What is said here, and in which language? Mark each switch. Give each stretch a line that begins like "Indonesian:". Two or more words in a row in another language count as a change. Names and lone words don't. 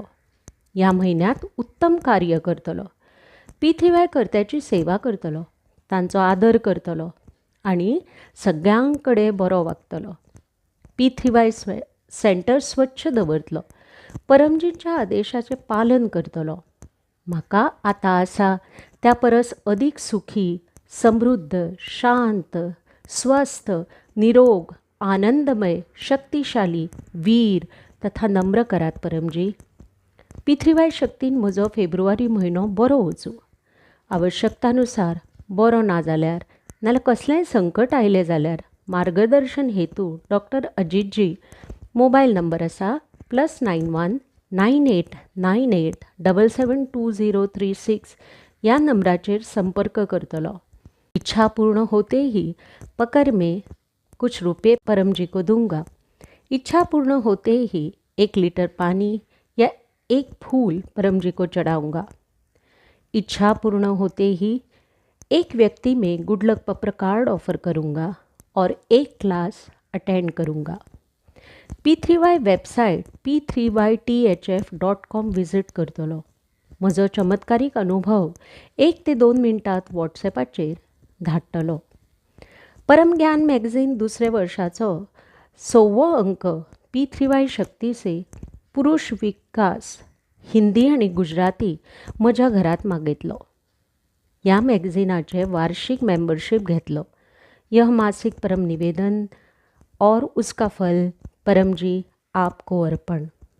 Konkani: ह्या म्हयन्यांत उत्तम कार्य करतलो. P3Y कर्त्याची सेवा करतलो, तांचो आदर करतलो आनी सगळ्यां कडेन बरो वागतलो. P3Y सेंटर स्वच्छ दवरतलो. परमजींच्या आदेशाचें पालन करतलो. म्हाका आतां आसा त्या परस अदीक सुखी, समृद्ध, शांत, स्वस्थ, निरोग, आनंदमय, शक्तिशाली, वीर तथा नम्र करात परमजी. P3Y शक्तीन म्हजो फेब्रुवारी म्हयनो बरो वचूं. आवश्यकतानुसार बरो ना जाल्यार नाल्यार कसलेंय संकट आयलें जाल्यार मार्गदर्शन हेतू डॉक्टर अजितजी. मोबायल नंबर आसा +91 9898 772036 ह्या नंबराचेर संपर्क करतलो.
Hindi: इच्छा पूर्ण होते ही पकर में कुछ रुपये परमजी को दूंगा. इच्छा पूर्ण होते ही 1 लीटर पानी या 1 फूल परमजी को चढ़ाऊंगा. इच्छा पूर्ण होते ही एक व्यक्ति में
English: good luck
Hindi: पत्र कार्ड ऑफर करूंगा और 1 क्लास अटेंड करूंगा.
Konkani: P3Y वेबसायट p3ythf.com विजिट करतलो. म्हजो चमत्कारीक अनुभव 1 ते 2 मिनटांत वॉट्सॅपाचेर धाडटलो. परमज्ञान मॅगझीन दुसरे वर्षाचो 6वो अंक P3Y शक्ती से पुरुष विकास हिंदी आनी गुजराती म्हज्या घरात मागयतलो. ह्या मॅगझिनाचे वार्षिक मेंबरशीप घेतलो.
Hindi: यह मासिक परम निवेदन और उसका फल परमजी आपको अर्पण.